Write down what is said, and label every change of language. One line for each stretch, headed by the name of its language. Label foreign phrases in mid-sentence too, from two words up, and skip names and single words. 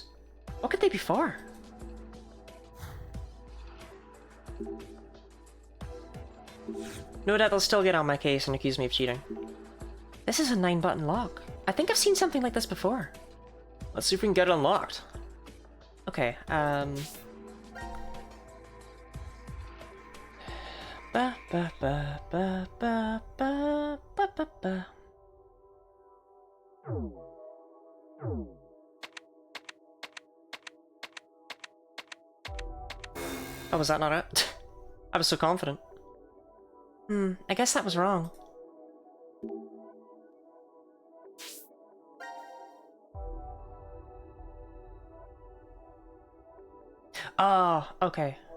English: What could they be for? No doubt they'll still get on my case and accuse me of cheating. This is a 9-button lock. I think I've seen something like this before. Let's see if we can get it unlocked. Okay, Ba ba ba ba ba ba ba ba ba. Oh, was that not it? I was so confident. I guess that was wrong. Oh, okay.